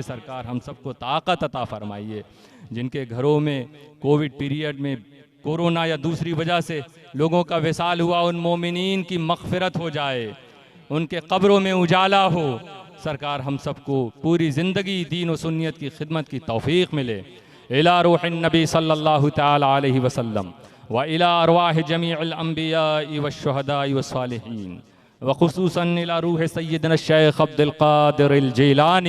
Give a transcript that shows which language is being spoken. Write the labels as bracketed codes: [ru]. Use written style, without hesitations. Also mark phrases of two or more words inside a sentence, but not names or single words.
[hi] सरकार हम सबको ताकत अता फरमाइए। जिनके घरों में [en] COVID period [hi] में कोरोना या दूसरी वजह से लोगों का विसाल हुआ, उन मोमिनीन की मग़फ़िरत हो जाए, उनके कब्रों में उजाला हो। सरकार हम सबको पूरी ज़िंदगी दीन व सुन्नियत की खिदमत की तौफ़ीक़ मिले। [ar] إلى روح النبي صلى الله تعالى عليه وسلم وإلى أرواح جميع الأنبياء والشهداء والصالحين وخصوصا إلى روح سيدنا شيخ عبد القادر الجيلاني.